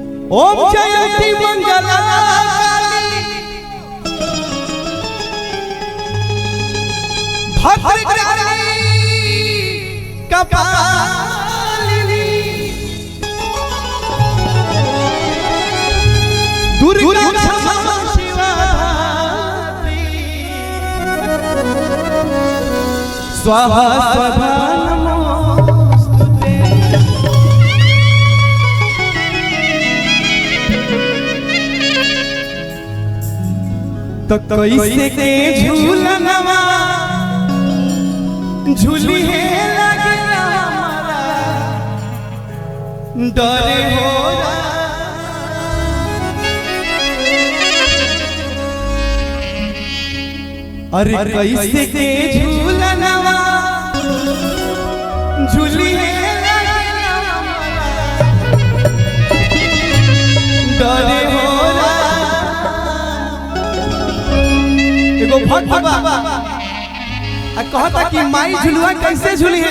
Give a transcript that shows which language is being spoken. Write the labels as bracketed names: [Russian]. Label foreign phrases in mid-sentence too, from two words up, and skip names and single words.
[Sanskrit] ओम जयंती मंगला भद्रकाली कपालिनी दुर्गा क्षमा शिवा स्वाहा स्वधा नमोस्तुते। [Bhojpuri] तो कैसे के झूलनवा झूली है लगे हमारा डरे हो अरे कैसे के झूलनवा झूली है लगे हमारा डरे हो एगो भक्त बाबा कहता कि माई झुलुआ कैसे झूली है।